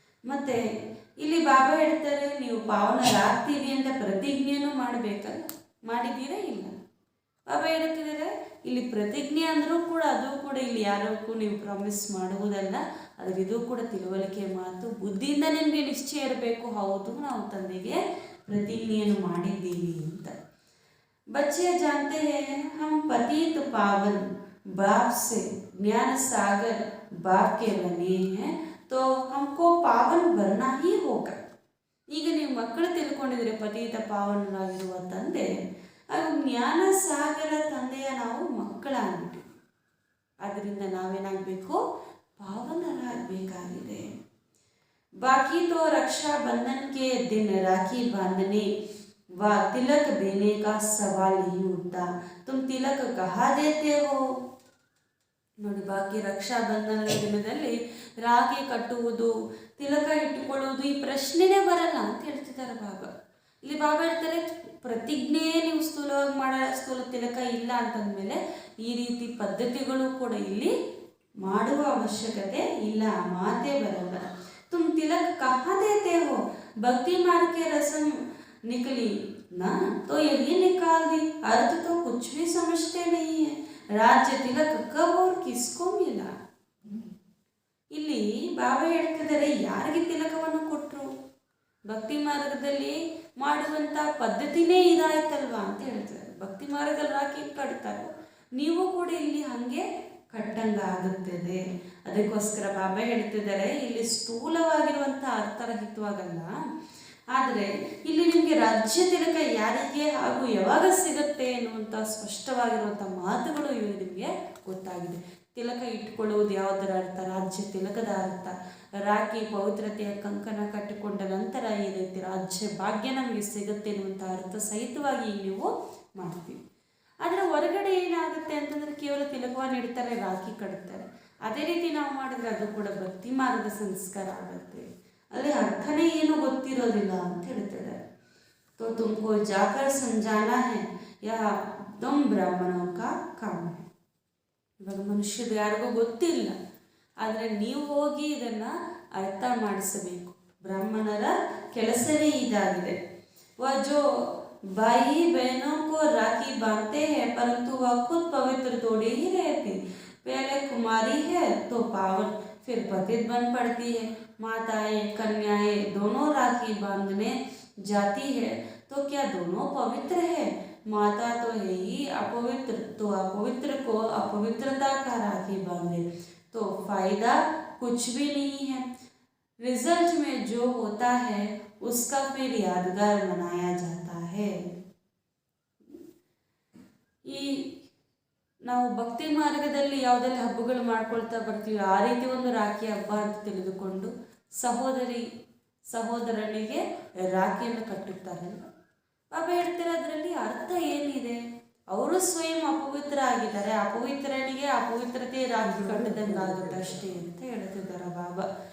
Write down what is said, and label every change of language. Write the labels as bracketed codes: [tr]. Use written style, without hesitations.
[kn] ಮತ್ತು ಇಲ್ಲಿ ಬಾಬಾ ಹೇಳ್ತಾರೆ, ನೀವು ಪಾವನರಾಗ್ತೀವಿ ಅಂತ ಪ್ರತಿಜ್ಞೆಯನ್ನು ಮಾಡಬೇಕಲ್ಲ, ಮಾಡಿದ್ದೀರಾ? ಇಲ್ಲ. ಬಾಬಾ ಹೇಳ್ತಿದ್ದಾರೆ, ಇಲ್ಲಿ ಪ್ರತಿಜ್ಞೆ ಅಂದರೂ ಕೂಡ ಅದು ಕೂಡ ಇಲ್ಲಿ ಯಾರಕ್ಕೂ ನೀವು ಪ್ರಾಮಿಸ್ ಮಾಡುವುದಲ್ಲ, ಆದರೆ ಇದು ಕೂಡ ತಿಳುವಳಿಕೆ ಮಾತು, ಬುದ್ಧಿಯಿಂದ ನಿಮಗೆ ನಿಶ್ಚಯ ಇರಬೇಕು. ಹೌದು, ನಾವು ತಂದೆಗೆ ಪ್ರತಿಜ್ಞೆಯನ್ನು ಮಾಡಿದ್ದೀವಿ ಅಂತ. [hi] बच्चे जानते हैं हम पतित पावन बाप से ज्ञान सागर बाप के बने हैं तो हमको पावन बनना ही होगा. [kn] ಈಗ ನೀವು ಮಕ್ಕಳು ತಿಳ್ಕೊಂಡಿದ್ರೆ ಪತಿತ ಪಾವನರಾಗಿರುವ ತಂದೆ ಅದು ಜ್ಞಾನ ಸಾಗರ ತಂದೆಯ ನಾವು ಮಕ್ಕಳಾಗ್ಬಿಟ್ಟು, ಅದರಿಂದ ನಾವೇನಾಗಬೇಕು, ಪಾವನರಾಗಬೇಕಾಗಿದೆ. [hi] बाकी तो रक्षाबंधन के दिन राखी बांधने व तिलक देने का सवाल नहीं उठता. तुम तिलक कहाँ देते हो? [kn] ನೋಡಿ, ಬಾಕಿ ರಕ್ಷಾಬಂಧನದ ದಿನದಲ್ಲಿ ರಾಖಿ ಕಟ್ಟುವುದು, ತಿಲಕ ಇಟ್ಟುಕೊಳ್ಳುವುದು ಈ ಪ್ರಶ್ನೆನೇ ಬರಲ್ಲ ಅಂತ ಹೇಳ್ತಿದ್ದಾರೆ ಬಾಬಾ. ಇಲ್ಲಿ ಬಾಬಾ ಹೇಳ್ತಾರೆ, ಪ್ರತಿಜ್ಞೆ ನೀವು ಸ್ಥೂಲವಾಗಿ ಸ್ಥೂಲ ತಿಲಕ ಇಲ್ಲ ಅಂತಂದಮೇಲೆ ಈ ರೀತಿ ಪದ್ಧತಿಗಳು ಕೂಡ ಇಲ್ಲಿ ಮಾಡುವ ಅವಶ್ಯಕತೆ ಇಲ್ಲ, ಮಾತೇ ಬರಲ್ಲ. [hi] तुम तिलक कहाँ देते हो? भक्ति मार्ग के रस्म निकली ना तो यही निकाल दी. अर्थ तो कुछ भी समझते नहीं है. राज्य तिलक कब और किसको मिला? [kn] ಇಲ್ಲಿ ಬಾಬಾ ಹೇಳ್ತಿದ್ದಾರೆ, ಯಾರಿಗೆ ತಿಲಕವನ್ನು ಕೊಟ್ಟರು? ಭಕ್ತಿ ಮಾರ್ಗದಲ್ಲಿ ಮಾಡುವಂಥ ಪದ್ಧತಿನೇ ಇದಾಯ್ತಲ್ವಾ ಅಂತ ಹೇಳ್ತಾರೆ. ಭಕ್ತಿ ಮಾರ್ಗದಲ್ಲಿ ರಾಖಿ ಕಟ್ತಾರೆ, ನೀವು ಕೂಡ ಇಲ್ಲಿ ಹಾಗೆ ಕಟ್ಟಂಗಾಗುತ್ತದೆ. ಅದಕ್ಕೋಸ್ಕರ ಬಾಬಾ ಹೇಳ್ತಿದ್ದಾರೆ, ಇಲ್ಲಿ ಸ್ಥೂಲವಾಗಿರುವಂಥ ಅರ್ಥರಹಿತವಾಗಲ್ಲ, ಆದರೆ ಇಲ್ಲಿ ನಿಮಗೆ ರಾಜ್ಯ ತಿಲಕ ಯಾರಿಗೆ ಹಾಗೂ ಯಾವಾಗ ಸಿಗುತ್ತೆ ಎನ್ನುವಂಥ ಸ್ಪಷ್ಟವಾಗಿರುವಂಥ ಮಾತುಗಳು ನಿಮಗೆ ಗೊತ್ತಾಗಿದೆ. ತಿಲಕ ಇಟ್ಕೊಳ್ಳುವುದು ಯಾವುದರ ಅರ್ಥ? ರಾಜ್ಯ ತಿಲಕದ ಅರ್ಥ. ರಾಖಿ ಪವಿತ್ರತೆಯ ಕಂಕಣ ಕಟ್ಟಿಕೊಂಡ ನಂತರ ಈ ರೀತಿ ರಾಜ್ಯ ಭಾಗ್ಯ ನಮಗೆ ಸಿಗುತ್ತೆ ಎನ್ನುವಂಥ ಅರ್ಥ ಸಹಿತವಾಗಿ ನೀವು ಮಾಡ್ತೀವಿ. ಆದರೆ ಹೊರಗಡೆ ಏನಾಗುತ್ತೆ ಅಂತಂದರೆ ಕೇವಲ ತಿಲಕವನ್ನು ಇಡ್ತಾರೆ, ರಾಖಿ ಕಟ್ತಾರೆ. ಅದೇ ರೀತಿ ನಾವು ಮಾಡಿದ್ರೆ ಅದು ಕೂಡ ಭಕ್ತಿ ಮಾರ್ಗದ ಸಂಸ್ಕಾರ ಆಗುತ್ತೆ. ಅಲ್ಲಿ ಅರ್ಥನೇ ಏನು ಗೊತ್ತಿರೋದಿಲ್ಲ ಅಂತ ಹೇಳ್ತಾರೆ. [hi] तो तुमको जाकर समझाना है यह तुम ब्राह्मणों का काम है. [kn] ಇವಾಗ ಮನುಷ್ಯರು ಯಾರಿಗೂ ಗೊತ್ತಿಲ್ಲ, ಆದರೆ ನೀವು ಹೋಗಿ ಇದನ್ನು ಅರ್ಥ ಮಾಡಿಸಬೇಕು. ಬ್ರಾಹ್ಮಣರ ಕೆಲಸವೇ ಇದಾಗಿದೆ. [hi] वह जो भाई बहनों को राखी बांधते हैं परंतु वह खुद पवित्र थोड़ी ही रहती. पहले कुमारी है तो पावन, फिर पतित बन पड़ती है. माताएं कन्याएं दोनों राखी बांधने जाती है तो क्या दोनों पवित्र है? माता तो है ही अपवित्र, तो अपवित्र को अपवित्रता का राखी बांधे तो फायदा कुछ भी नहीं है. रिजल्ट में जो होता है उसका फिर यादगार मनाया जाता है. [kn] ಈ ನಾವು ಭಕ್ತಿ ಮಾರ್ಗದಲ್ಲಿ ಯಾವುದೆಲ್ಲ ಹಬ್ಬಗಳು ಮಾಡ್ಕೊಳ್ತಾ ಬರ್ತೀವಿ, ಆ ರೀತಿ ಒಂದು ರಾಖಿ ಹಬ್ಬ ಅಂತ ತಿಳಿದುಕೊಂಡು ಸಹೋದರನಿಗೆ ರಾಖಿಯನ್ನು ಕಟ್ಟುತ್ತಾರಲ್ಲ. ಬಾಬಾ ಹೇಳ್ತಾರೆ, ಅದರಲ್ಲಿ ಅರ್ಥ ಏನಿದೆ? ಅವರು ಸ್ವಯಂ ಅಪವಿತ್ರ ಆಗಿದ್ದಾರೆ, ಅಪವಿತ್ರನಿಗೆ ಅಪವಿತ್ರತೆ ರಾಖಿ ಕಟ್ಟದಂಗೆ ಆಗುತ್ತೆ ಅಷ್ಟೇ ಅಂತ ಹೇಳ್ತಿದ್ದಾರೆ ಬಾಬಾ.